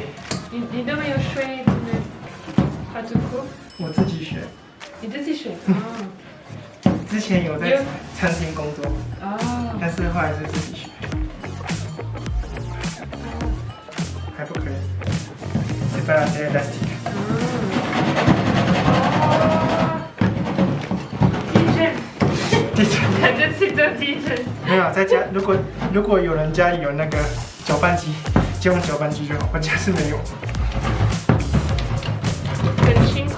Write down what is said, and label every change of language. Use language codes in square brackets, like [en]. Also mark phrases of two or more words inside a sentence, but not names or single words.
[zh] 你都没有学这个陶土课？我自己学。你自己学？之前有在餐厅工作，但是后来是自己学，还不可以。 [fr] C'est pas assez élastique。 [zh] 地震，他这次都地震。没有在家，如果有人家里有那个搅拌机，就用搅拌机就好。我家是没有。很辛苦。